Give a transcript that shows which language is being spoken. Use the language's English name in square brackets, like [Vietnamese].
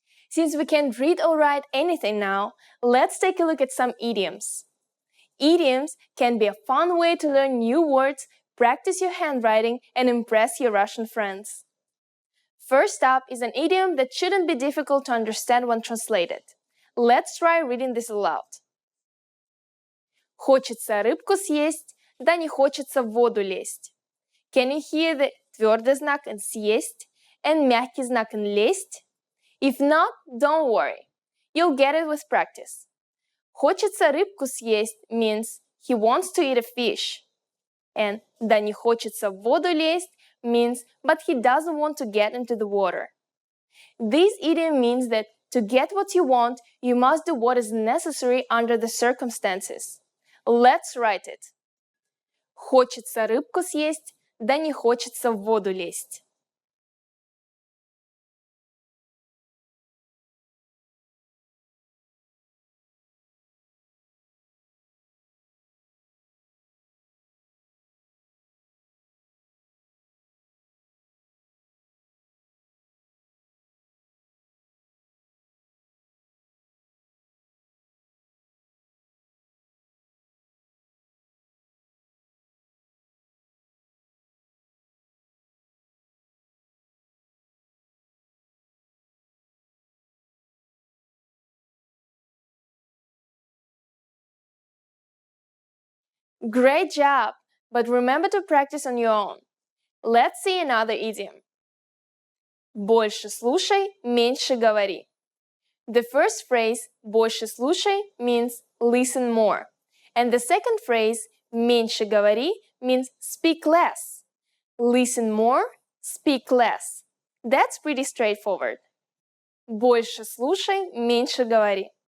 [English] Since we can't read or write anything now, let's take a look at some idioms. Idioms can be a fun way to learn new words, practice your handwriting, and impress your Russian friends. First up is an idiom that shouldn't be difficult to understand when translated. Let's try reading this aloud. [Russian] Хочется рыбку съесть, да не хочется в воду лезть. [English] Can you hear the твердый знак in съесть and мягкий знак in лезть? If not, don't worry. You'll get it with practice. [Russian] Хочется рыбку съесть [English] means he wants to eat a fish. And [Russian] да не хочется в воду лезть [English] means but he doesn't want to get into the water. This idiom means that to get what you want, you must do what is necessary under the circumstances. Let's write it. [Russian] Хочется рыбку съесть, да не хочется в воду лезть. [English] Great job! But remember to practice on your own. Let's see another idiom. [Russian] Больше слушай, меньше говори. [English] The first phrase, [Russian] больше слушай, [English] means listen more. And the second phrase, [Russian] меньше говори, [English] means speak less. Listen more, speak less. That's pretty straightforward. [Russian] Больше слушай, меньше говори.